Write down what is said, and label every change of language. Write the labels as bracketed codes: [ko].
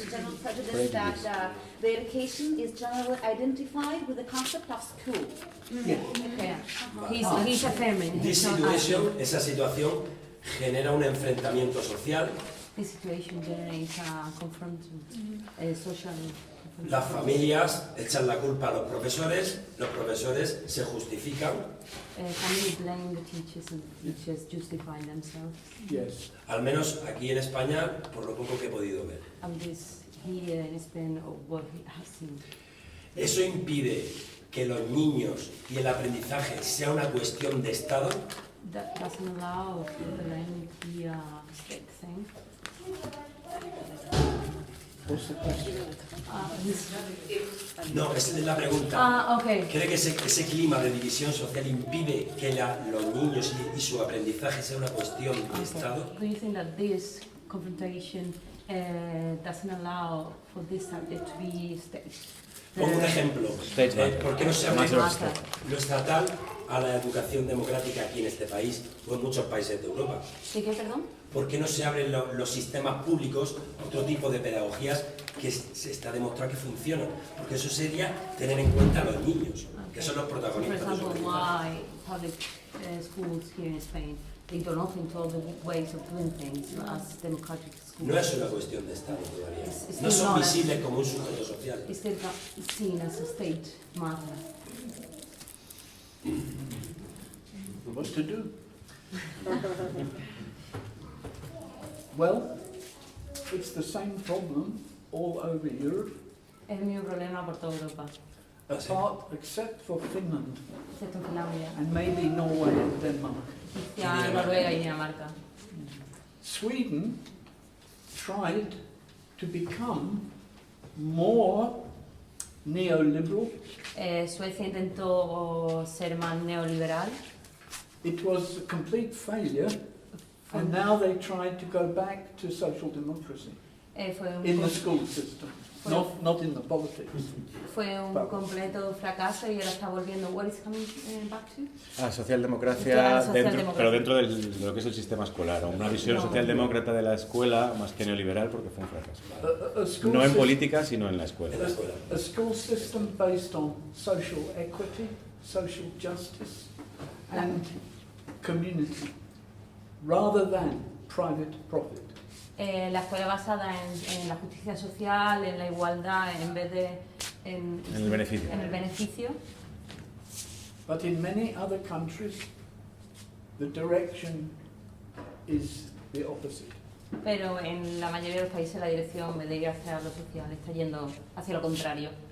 [en] The general prejudice that the education is generally identified with the concept of school. Yeah. He's affirming. This he's not situation, asking. [es] esa situación genera un enfrentamiento social. [en] This situation generates a confrontation, social confrontation. [es] Las familias echan la culpa a los profesores se justifican. [en] Family blame the teachers and teachers justify themselves. Yes. [es] Al menos aquí en España, por lo poco que he podido ver. [en] And this here in Spain, or what he has seen. [es] ¿Eso impide que los niños y el aprendizaje sea una cuestión de Estado? [en] That doesn't allow the learning to be a state thing. What's the question? [es] No, esa es la pregunta. [en] Okay. [es] ¿Cree que ese clima de división social impide que los niños y su aprendizaje sea una cuestión de Estado? [en] Do you think that this confrontation doesn't allow for this subject to be state? [es] Pongo un ejemplo. ¿Por qué no se abre lo estatal a la educación democrática aquí en este país o en muchos países de Europa? ¿Sí qué, perdón? ¿Por qué no se abren los sistemas públicos a otro tipo de pedagogías que se está demostrado que funcionan? Porque eso sería tener en cuenta a los niños, que son los [en] For [es] protagonistas de su [en] example, [es] aprendizaje. [en] why public schools here in Spain, they do not think all the ways of doing things as democratic schools. [es] No es una cuestión de Estado todavía. [en] It's [es] No [en] still [es] son [en] not [es] visibles como un sujeto social. [en] It's still not seen as a state matter. What to do? Well, it's the same problem all over Europe, [es] Es el mismo problema por toda Europa, [en] except for Finland [es] excepto en Finlandia, [en] and maybe Norway and Denmark. [es] quizá Noruega y Dinamarca. [en] Sweden tried to become more neoliberal. [es] Suecia intentó ser más neoliberal. [en] It was a complete failure, and now they tried to go back to social democracy. [es] Fue un, [en] in the school system, not in the politics. [es] fue un completo fracaso y ahora está volviendo. [en] What is coming back to? [es] Socialdemocracia, Claro, socialdemocracia. pero dentro de lo que es el sistema escolar, o una visión socialdemócrata de la escuela más que neoliberal, porque fue un fracaso. No en política, sino en la escuela. En la escuela. [en] A school system based on social equity, social justice, and community, rather than private profit. [es] La escuela basada en la justicia social, en la igualdad, en vez de en el beneficio. En el beneficio. [en] But in many other countries, the direction is the opposite. [es] Pero en la mayoría de los países la dirección, en vez de ir hacia lo social, está yendo hacia lo contrario.